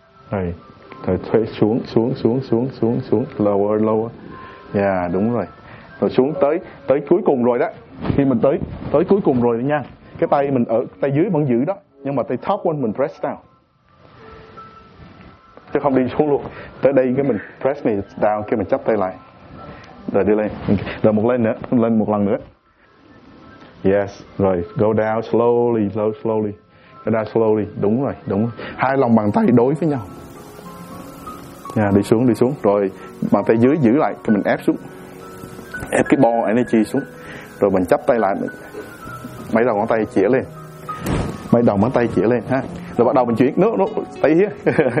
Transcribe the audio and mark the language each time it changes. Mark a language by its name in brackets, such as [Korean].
[Vietnamese] rồi xoay xuống, lower, yeah, đúng rồi, rồi xuống tới cuối cùng rồi đó, khi mình tới cuối cùng rồi đó nha. Cái tay mình ở tay dưới vẫn giữ đó, nhưng mà tay [English] top one [Vietnamese] mình [English] press down [Vietnamese] chứ không đi xuống luôn. Tới đây cái mình [English] press me down, [Vietnamese] cái mình chắp tay lại Rồi đi lên. Rồi một lên nữa, lên một lần nữa. [English] Yes, rồi go down slowly, slowly, slowly. Go down slowly, [Vietnamese] đúng rồi, đúng. Hai lòng bàn tay đối với nhau. Yeah, đi xuống, đi xuống. Rồi bàn tay dưới giữ lại, cho mình ép xuống. Ép cái [English] ball energy [Vietnamese] xuống. Rồi mình chắp tay lại. Mấy đầu ngón tay chỉa lên. Mấy đầu ngón tay chỉa lên ha. Rồi bắt đầu mình chuyển nước, tay hết.